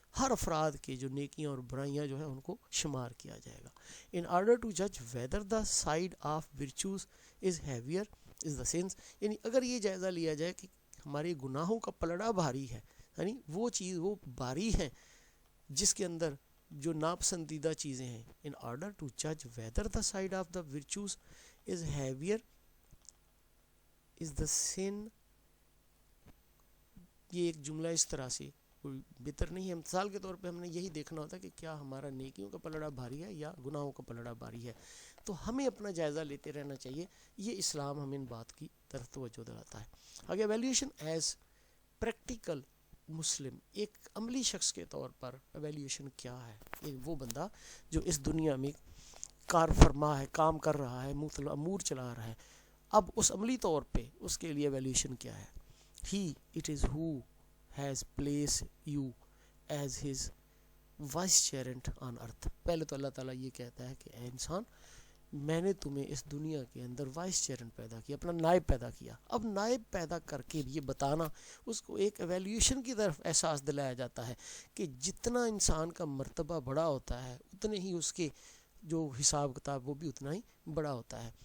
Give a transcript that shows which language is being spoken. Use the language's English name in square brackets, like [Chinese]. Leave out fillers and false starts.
[Urdu] ہر افراد کے جو نیکیاں اور برائیاں جو ہیں ان کو شمار کیا جائے گا. [English] in order to جج whether the side of virtues is ہیویئر is the sense, [Urdu] یعنی اگر یہ جائزہ لیا جائے کہ ہمارے گناہوں کا پلڑا بھاری ہے، یعنی وہ چیز وہ بھاری ہے جس کے اندر جو ناپسندیدہ چیزیں ہیں. [English] In order to جج whether the side of the virtues is ہیویئر is the scene. [Urdu] یہ ایک جملہ اس طرح سے کوئی بہتر نہیں ہے. مثال کے طور پہ ہم نے یہی دیکھنا ہوتا ہے کہ کیا ہمارا نیکیوں کا پلڑا بھاری ہے یا گناہوں کا پلڑا بھاری ہے. تو ہمیں اپنا جائزہ لیتے رہنا چاہیے. یہ اسلام ہمیں ان بات کی طرف توجہ دلاتا ہے. آگے [English] evolution as practical Muslim, [Urdu] ایک عملی شخص کے طور پر ایویلیوشن کیا ہے؟ ایک وہ بندہ جو اس دنیا میں کار فرما ہے، کام کر رہا ہے، امور چلا رہا ہے. اب اس عملی طور پہ اس کے لیے ایویلیوشن کیا ہے؟ [English] He it is who has placed you as his vicegerent on earth. [Urdu] پہلے تو اللہ تعالیٰ یہ کہتا ہے کہ اے انسان، میں نے تمہیں اس دنیا کے اندر وائس چیئرن پیدا کیا، اپنا نائب پیدا کیا. اب نائب پیدا کر کے یہ بتانا، اس کو ایک ایویلیوشن کی طرف احساس دلایا جاتا ہے کہ جتنا انسان کا مرتبہ بڑا ہوتا ہے اتنے ہی اس کے جو حساب کتاب وہ بھی اتنا ہی بڑا ہوتا ہے.